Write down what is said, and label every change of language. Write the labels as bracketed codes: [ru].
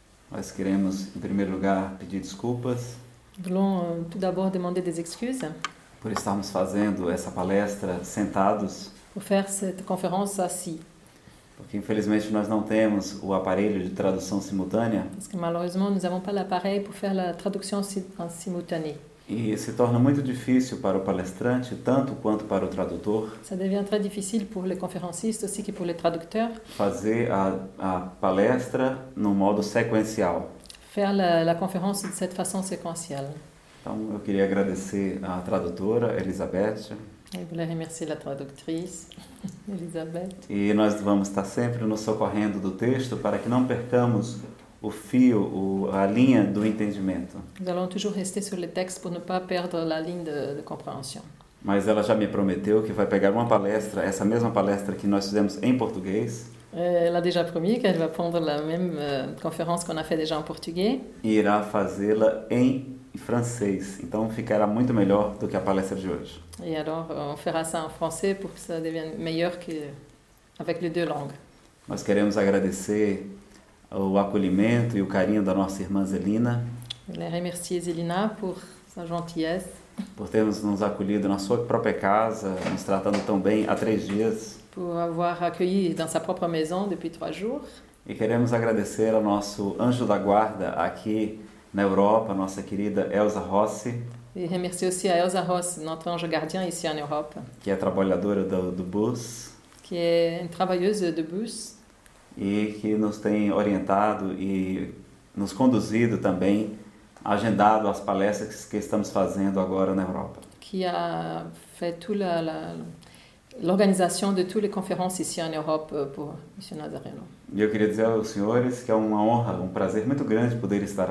[pt] Nós queremos, em primeiro lugar, pedir desculpas. [fr] Voulons tout d'abord demander des excuses. [pt] Por estarmos fazendo essa palestra sentados. [fr] Pour faire cette conférence assis. [pt] Porque infelizmente nós não temos o aparelho de tradução simultânea. [fr] Porque malheureusement nous avons pas l'appareil pour faire la traduction en simultané. [pt] E se torna muito difícil para o palestrante, tanto quanto para o tradutor. [fr] Ça devient très difficile pour le conférencier aussi que pour le traducteur. [pt] Fazer a palestra no modo sequencial. [fr] Faire la conférence de cette façon séquentielle. [pt] Então eu queria agradecer à tradutora Elisabeth. [fr] Je voulais remercier la traductrice Elisabeth. [pt] E nós vamos estar sempre nos socorrendo do texto para que não percamos o fio, a linha do entendimento. [fr] Nous allons toujours rester sur le texte pour ne pas perdre la ligne de compréhension. [pt] Mas ela já me prometeu que vai pegar uma palestra, essa mesma palestra que nós fizemos em português. [fr] Elle a déjà promis qu'elle va prendre la même conférence qu'on a fait déjà en portugais. [pt] E irá fazê-la em francês, então ficará muito melhor do que a palestra de hoje. [fr] E alors, on fera ça en français pour que ça devienne meilleur que avec les deux langues. [pt] Nós queremos agradecer o acolhimento e o carinho da nossa irmã Zelina. [fr] Le remercier Zelina pour sa gentillesse. [pt] Por termos nos acolhido na sua própria casa, nos tratando tão bem há 3 dias. [fr] Pour avoir accueilli dans sa propre maison depuis 3 jours. [pt] E queremos agradecer ao nosso anjo da guarda aqui na Europa, nossa querida Elsa Rossi. [fr] E remercie aussi à Elsa Rossi, notre ange gardien ici en Europe. [pt] Que é trabalhadora do bus. Que é [fr] une travailleuse de bus. [pt] E que nos tem orientado e nos conduzido também, agendado as palestras que estamos fazendo agora na Europa. [fr] Que a fait toute l'organisation de toutes les conférences ici en Europe pour M. Nazareno. [pt] E eu queria dizer aos senhores que é uma honra, um prazer muito grande poder estar aqui.